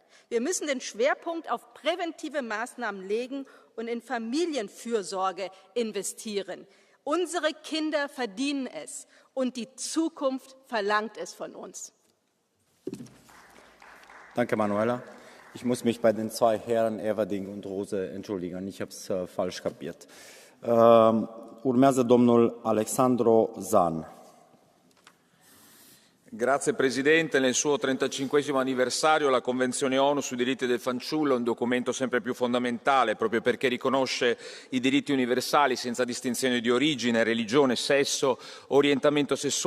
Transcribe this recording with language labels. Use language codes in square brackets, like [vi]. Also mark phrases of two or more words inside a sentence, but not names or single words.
[de] Wir müssen den Schwerpunkt auf präventive Maßnahmen legen und in Familienfürsorge investieren. Unsere Kinder verdienen es, und die Zukunft verlangt es von uns. Danke, Manuela. Ich muss mich bei den zwei Herren Everding und Rose entschuldigen. Ich habe es falsch kapiert. [ro] Urmează domnul Alexandro Zan. [it] Grazie Presidente. Nel suo 35esimo anniversario la Convenzione ONU sui diritti del fanciullo è un documento sempre più fondamentale, proprio perché riconosce i diritti universali senza distinzione di origine, religione, sesso, orientamento sessuale.